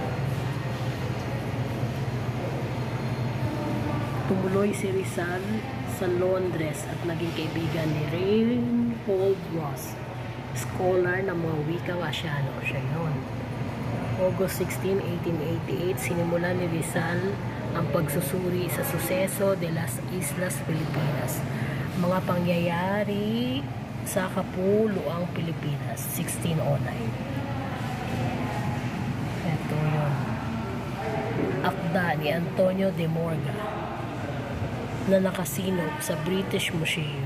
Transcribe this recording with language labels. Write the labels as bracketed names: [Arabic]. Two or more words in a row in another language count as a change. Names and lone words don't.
[Filipino] Tumuloy si Rizal sa Londres at naging kaibigan ni Reinhold Ross, scholar ng mga wikang Asyano. Siya yun. August 16, 1888, sinimulan ni Rizal ang pagsusuri sa suseso de las Islas Pilipinas. Mga pangyayari sa Kapuluang Pilipinas, 1609. Ito yun. Akda ni Antonio de Morga na nakasinop sa British Museum.